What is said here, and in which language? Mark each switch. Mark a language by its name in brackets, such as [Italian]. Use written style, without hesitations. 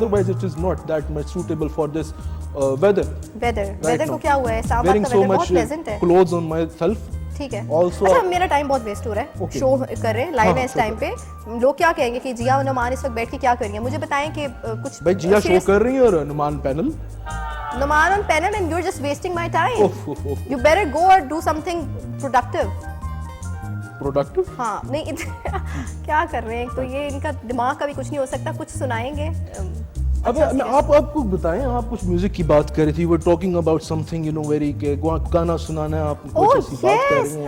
[English] otherwise it is not that much suitable for this weather [Hindi] को क्या हुआ है? इस्लामाबाद का वेदर बहुत प्लेजेंट है। [English] Clothes on my self. [Hindi] ठीक है। [English] Also, [Hindi] अच्छा मेरा टाइम बहुत वेस्ट हो रहा है, शो कर रहे हैं लाइव है इस टाइम पे। लोग क्या कहेंगे कि जिया और नुमान इस वक्त बैठ के क्या कर रही हैं? मुझे बताएं कि कुछ भाई जिया शो कर रही है और Numan panel. [English] Numan on panel and you're just wasting my time. You better go or do something productive. Productive? [Hindi] हाँ नहीं क्या कर रहे हैं? तो ये इनका दिमाग का भी कुछ नहीं हो सकता, कुछ सुनाएंगे। अब आपको बताएं, आप कुछ म्यूजिक की बात कर रही थी, we talking about something you know very के गाना सुनाना है, आप कुछ ऐसी बात कर रही हैं।